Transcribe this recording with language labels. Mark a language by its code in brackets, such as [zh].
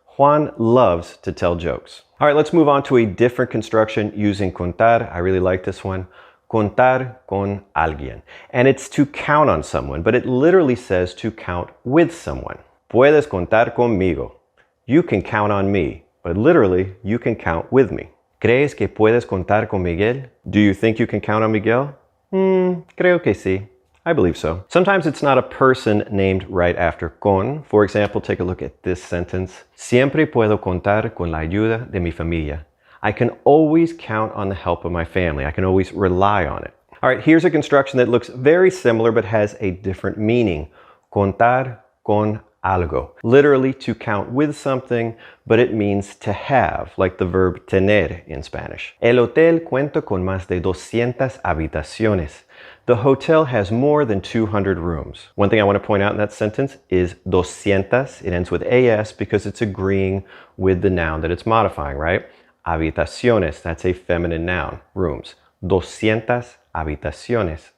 [en] Juan loves to tell jokes. All right, let's move on to a different construction using contar. I really like this one. [es] Contar con alguien. [en] And it's to count on someone, but it literally says to count with someone. [es] Puedes contar conmigo. [en] You can count on me, but literally, you can count with me. [es] ¿Crees que puedes contar con Miguel? [en] Do you think you can count on Miguel? [es] Creo que sí. [en] I believe so. Sometimes it's not a person named right after con. For example, take a look at this sentence. [es] Siempre puedo contar con la ayuda de mi familia. [en] I can always count on the help of my family. I can always rely on it. All right, here's a construction that looks very similar but has a different meaning. [es] Contar con algo. [en] Literally to count with something, but it means to have, like the verb tener in Spanish. [es] El hotel cuenta con más de 200 habitaciones. [en] The hotel has more than 200 rooms. One thing I want to point out in that sentence is 200. It ends with as because it's agreeing with the noun that it's modifying, right? Habitaciones, that's a feminine noun, rooms. [es] 200 habitaciones.